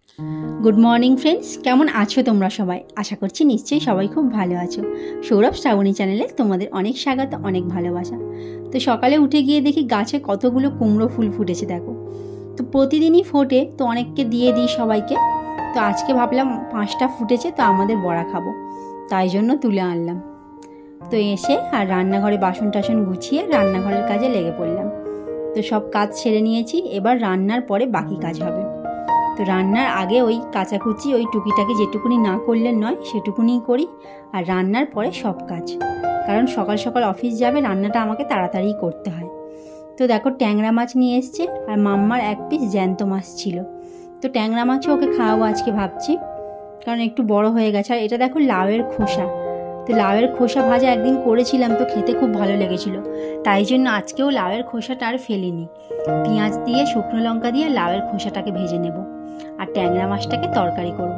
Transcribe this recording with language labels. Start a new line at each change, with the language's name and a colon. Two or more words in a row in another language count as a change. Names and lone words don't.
English: Good morning friends
Bangla: কেমন আছো তোমরা সবাই আশা করছি নিশ্চয়ই সবাই খুব ভালো আছো। সৌরভ শ্রাবণী চ্যানেলে তোমাদের অনেক স্বাগত অনেক ভালোবাসা। তো সকালে উঠে গিয়ে দেখি गाছে কতগুলো কুমড়ো ফুল ফুটেছে देखो। তো প্রতিদিনই ফোটে তো অনেককে দিয়ে দিই সবাইকে। তো আজকে ভাবলাম 5টা ফুটেছে তো আমাদের বড়া খাবো তাই জন্য তুলে আনলাম। তো এসে আর রান্নাঘরে বাসন টাসন গুছিয়ে রান্নাঘরের কাজে লেগে পড়লাম। তো সব কাজ সেরে নিয়েছি, এবার রান্নার পরে বাকি কাজ হবে। তো রান্নার আগে ওই কাচাকুচি ওই টুকিটাকি যেটুকুনি না করলে নয় সেটুকুনি করি আর রান্নার পরে সব কাজ, কারণ সকাল সকাল অফিস যাবে রান্নাটা আমাকে তাড়াতাড়ি করতে হয়। তো দেখো ট্যাংরা মাছ নিয়ে এসেছে আর মাম্মার এক পিস জ্যান্ত মাছ ছিলো। তো ট্যাংরা মাছও ওকে খাওয়াবো আজকে ভাবছি, কারণ একটু বড় হয়ে গেছে। আর এটা দেখো লাউয়ের খোসা। তো লাউয়ের খোসা ভাজা একদিন করেছিলাম, তো খেতে খুব ভালো লেগেছিল, তাই জন্য আজকেও লাউয়ের খোসাটা আর ফেলিনি। পেঁয়াজ দিয়ে শুকনো লঙ্কা দিয়ে লাউয়ের খোসাটাকে ভেজে নেব আর ট্যাংরা মাছটাকে তরকারি করব।